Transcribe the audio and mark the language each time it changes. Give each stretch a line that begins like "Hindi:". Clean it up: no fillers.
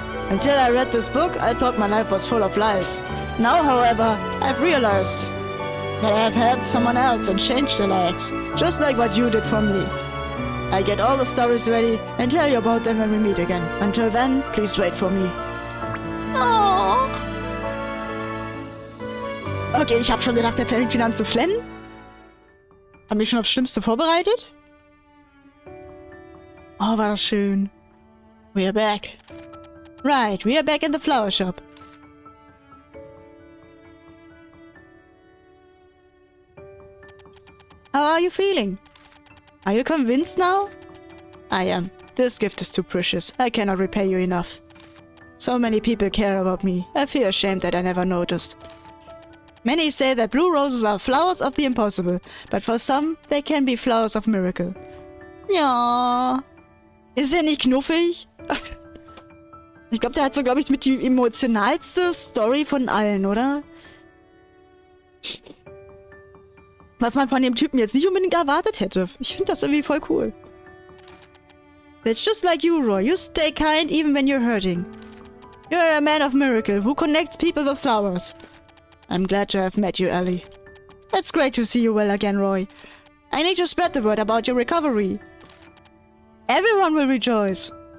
English: Until I read this book, I thought my life was full of lies. Now, however, I've realized that I have helped someone else and changed their lives, just like what you did for me. I get all the stories ready and tell you about them when we meet again. Until then, please wait for me. Oh.
German: Okay, ich habe schon gedacht, der fängt wieder an zu flennen. Hab mich schon aufs Schlimmste vorbereitet. Oh, war das schön.
English: We are back. Right, we are back in the flower shop. How are you feeling? Are you convinced now? I am. This gift is too precious. I cannot repay you enough. So many people care about me. I feel ashamed that I never noticed. Many say that blue roses are flowers of the impossible, but for some, they can be flowers of miracle.
German: Ja. Ist er nicht knuffig? Ich glaube, der hat so, glaube ich, mit die emotionalste Story von allen, oder? Was man von dem Typen jetzt nicht unbedingt erwartet hätte. Ich finde das irgendwie voll cool.
English: That's just like you, Roy. You stay kind even when you're hurting. You're a man of miracle who connects people with flowers. I'm glad to have met you, Ellie. It's great to see you well again, Roy. I need to spread the word about your recovery. Everyone will rejoice.